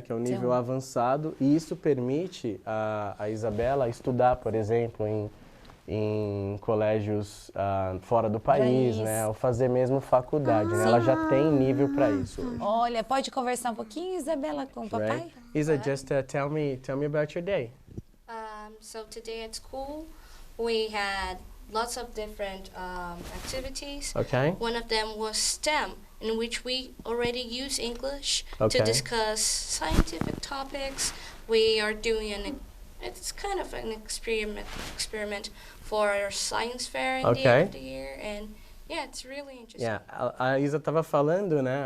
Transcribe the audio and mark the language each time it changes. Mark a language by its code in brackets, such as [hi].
[pt] Que é o nível C1. avançado. E isso permite a Isabela estudar, por exemplo, em colégios fora do país, né? Ou fazer mesmo faculdade, né? Ela já tem nível para isso hoje. Olha, pode conversar um pouquinho, Isabela, com o papai? [en] Right? Isa, just tell me about your day. So today at school, we had lots of different activities. Okay. One of them was STEM, in which we already use English Okay. to discuss scientific topics. We are doing it's kind of an experiment for our science fair in the Okay. end of the year, and yeah, it's really interesting. [pt] Yeah, a Isa estava falando, né?